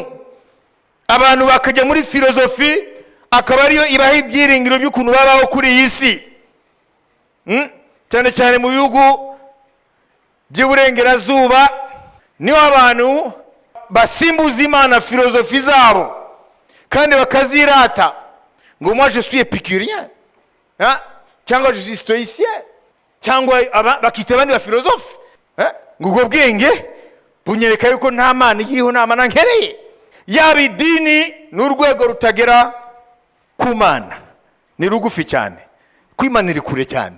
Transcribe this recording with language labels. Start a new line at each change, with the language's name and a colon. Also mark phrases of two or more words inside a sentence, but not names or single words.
Kinyarwanda: Abantu bakajya muri filozofi, akaba ariyo ibaha ibyiringiro by'ukuntu babaho kuri iyi si. Cyane cyane mu bihugu by'uburengerazuba niho abantu basimbuza Imana filozofi zabo kandi bakazirata, ngo
French: moi je suis épicurien,
Kinyarwanda: cyangwa
French: je suis stoïcien,
Kinyarwanda: cyangwa bakita abandi ba filozofe. Ngo ubwo bwenge bunyereka yuko nta Mana iriho, nta Mana nkereye. yaba idini ni urwego rutagera ku Mana, ni rugufi cyane, ku Imana iri kure cyane.